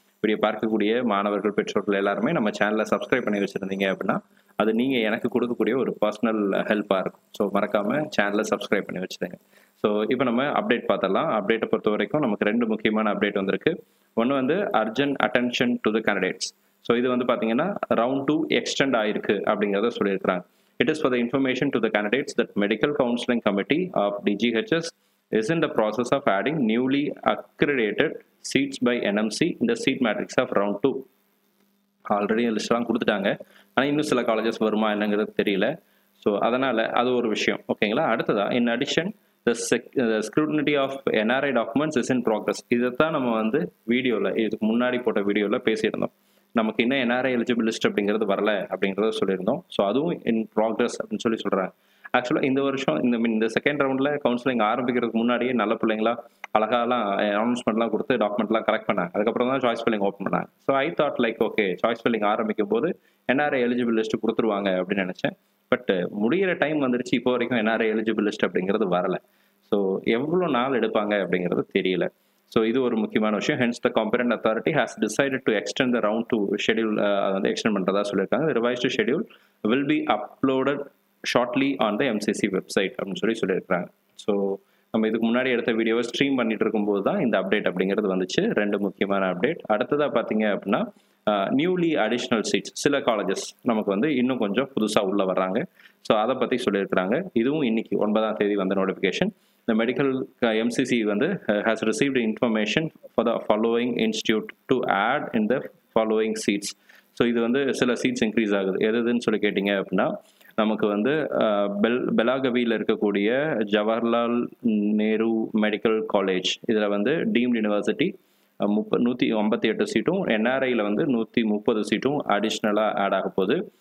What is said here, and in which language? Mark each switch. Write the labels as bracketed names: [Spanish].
[Tamil] Video பார்க்கக்கூடிய மாணவர்கள், பெற்றோர்கள் எல்லாருமே நம்ம சேனலை சப்ஸ்கிரைப் பண்ணி வச்சுருந்தீங்க அப்படின்னா அது நீங்கள் எனக்கு கொடுக்கக்கூடிய ஒரு பர்சனல் ஹெல்ப்பாக இருக்கும். ஸோ மறக்காமல் சேனலை சப்ஸ்கிரைப் பண்ணி வச்சுருங்க. ஸோ இப்போ நம்ம அப்டேட் பார்த்தலாம். அப்டேட்டை பொறுத்த வரைக்கும் நமக்கு 2 முக்கியமான அப்டேட் வந்திருக்கு. ஒன்று வந்து [English] Urgent attention to the candidates. [Tamil] So இது வந்து பார்த்தீங்கன்னா ரவுண்ட் 2 எக்ஸ்டெண்ட் ஆயிருக்கு அப்படிங்கிறத சொல்லியிருக்கிறாங்க. [English] It is for the information to the candidates that Medical Counseling Committee of DGHS is in the process of adding newly accredited seats by NMC in the seat matrix of round 2. [Tamil] Already லிஸ்ட்லாம் கொடுத்துட்டாங்க, ஆனால் இன்னும் சில colleges வருமா என்னங்கிறது தெரியல. So அதனால் அது ஒரு விஷயம். ஓகேங்களா. அடுத்ததா [English] In addition the scrutiny of NRI documents is in progress. [Tamil] இதைத்தான் நம்ம வந்து வீடியோவில், இதுக்கு முன்னாடி போட்ட வீடியோவில் பேசியிருந்தோம். நமக்கு இன்னும் NRI எலிஜிபிள் லிஸ்ட் அப்படிங்கிறது வரல அப்படிங்கிறத சொல்லியிருந்தோம். ஸோ அதுவும் இன் ப்ராக்ரஸ் அப்படின்னு சொல்கிறாங்க. ஆக்சுவலாக இந்த வருஷம் இந்த செகண்ட் ரவுண்டில் கவுன்சிலிங் ஆரம்பிக்கிறதுக்கு முன்னாடியே நல்ல பிள்ளைங்களா அழகாலாம் அனௌன்ஸ்மெண்ட்லாம் கொடுத்து டாக்குமெண்ட்லாம் கலெக்ட் பண்ணாங்க. அதுக்கப்புறம் தான் சாய்ஸ் ஃபில்லிங் ஓப்பன் பண்ணாங்க. [English] so I thought like okay, [Tamil] choice filling ஆரம்பிக்கும் போது NRI எலிஜிபிள் லிஸ்ட் கொடுத்துருவாங்க அப்படின்னு நினச்சேன். பட் முடிகிற டைம் வந்துருச்சு, இப்போ வரைக்கும் NRI எலிஜிபிள் லிஸ்ட் அப்படிங்கிறது வரல. ஸோ எவ்வளோ நாள் எடுப்பாங்க அப்படிங்கிறது தெரியல. ஸோ இது ஒரு முக்கியமான விஷயம். [English] hence the competent authority has decided to extend the round 2 schedule [Tamil] வந்து எக்ஸ்டெண்ட் பண்ணுறதா சொல்லியிருக்காங்க. [English] revised schedule will be uploaded shortly on the MCC website [Tamil] அப்படின்னு சொல்லியிருக்காங்க. ஸோ நம்ம இதுக்கு முன்னாடி எடுத்த வீடியோவை ஸ்ட்ரீம் பண்ணிட்டு இருக்கும்போது தான் இந்த அப்டேட் அப்படிங்கிறது வந்துச்சு. 2 முக்கியமான அப்டேட். அடுத்ததாக பார்த்தீங்க அப்படின்னா நியூலி அடிஷ்னல் சீட்ஸ், சில காலேஜஸ் நமக்கு வந்து இன்னும் கொஞ்சம் புதுசாக உள்ள வர்றாங்க. ஸோ அதை பற்றி சொல்லியிருக்கிறாங்க. இதுவும் இன்னைக்கு 9ஆம் தேதி வந்த நோட்டிஃபிகேஷன். [English] The medical MCC [Tamil] வந்து [English] has received information for the following institute to add in the following seats. [Tamil] So இது வந்து சில சீட்ஸ் இன்க்ரீஸ் ஆகுது. எதுன்னு சொல்லி கேட்டிங்க அப்படின்னா நமக்கு வந்து பெலாகவியில் இருக்கக்கூடிய ஜவஹர்லால் நேரு மெடிக்கல் காலேஜ், இதில் வந்து டீம்டு யூனிவர்சிட்டி 158 சீட்டும், NRIயில் வந்து 130 சீட்டும் அடிஷ்னலாக ஆட் ஆக போகுது.